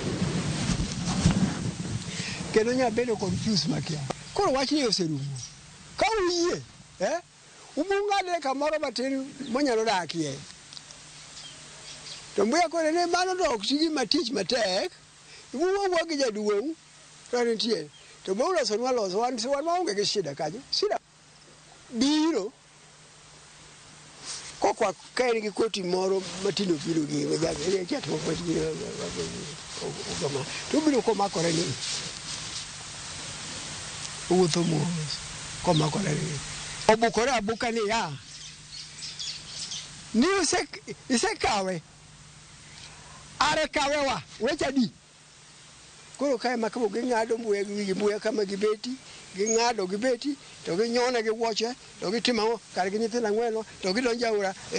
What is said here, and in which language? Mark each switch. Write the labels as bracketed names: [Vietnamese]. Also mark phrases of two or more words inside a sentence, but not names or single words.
[Luo (Kenya and Tanzania)] kendo nyabedo confused makia koro wachni oserumo ka uyie umung'adre kamoro matin monyalo dakie to mbuya kode ne mano to ok tigi matich matek iwuoyo gi jaduong' Rantie to bora sonwa loso wan maonge gi shida kanyo shida biro kokwa kae gi koti moro matino biro gi jaga kiatu kwa ogama to biro komakore ni wuotho mos komakore ni obukore abuka ni ya ni usekawe are kawewa wecha di koro kae makamo ging'ado mbuya kama gibeti ging'ado gibeti to ginyone gi wuoche to gitimo kar gi nyithindo 4 to gidonjo aora